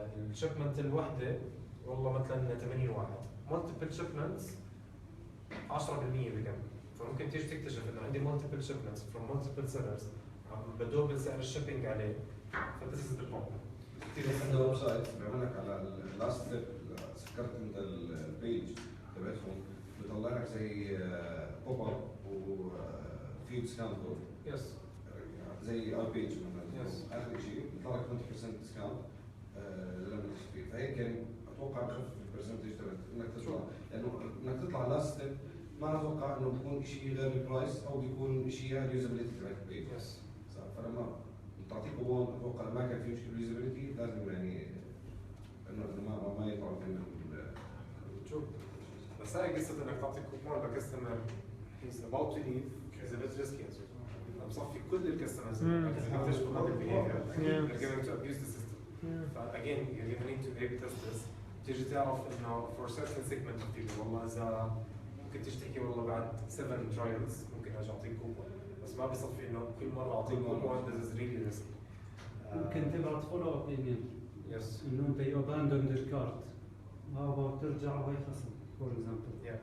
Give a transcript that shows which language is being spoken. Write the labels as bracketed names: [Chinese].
[Arabic] الشيبمنت الوحده والله مثلا 80 واحد. multiple shipments 10% بكم. فممكن تيجي تكتشف انه عندي [English] multiple shipments from multiple sellers [Arabic] عم بدوبل سعر الشيبينج عليه. [English] فthis is the problem. [Arabic] عنده ويب سايت بيعمل لك على اللاست ستيب سكرت انت البيج تبعتهم بيطلع لك زي بوب اب وفي ديسكاونت كود. يس زي ار بيج مثلا. يس اخر شيء بيطلع لك 20% ديسكاونت لما تشتري. فهيك يعني اتوقع بخفف البرسنتج تبعت انك تطلع لانه انك تطلع لاست ستيب ما اتوقع انه بيكون شيء غير البرايس او بيكون شيء اليوزابيلتي تبعت البيج. يس فلما تعطيك هون اتوقع ما كان في مشكله باليوزابيلتي لازم يعني انه ما يطلع من شوف بس هاي قصه انك تعطي كوبون لكاستمر [English] he's about to leave is a bit risky. [Arabic] بصفي كل الكاستمرز اللي بيكتشفوا هذا البيهيفير [English] they're going to abuse the system. [Arabic] فاجين [English] you're gonna need to A/B test this. [Arabic] تيجي تعرف انه [English] for certain segment of people [Arabic] والله اذا ممكن تيجي تحكي والله بعد 7 trials ممكن اجي اعطيك كوبون بس ما بصفي انه كل مره اعطيك كوبون [English] this is really risky. [Arabic] ممكن تبعت فولو اب ايميل يس انه انت يو اباندون الكارت هاو ترجع وهي خصم فور اكزامبل.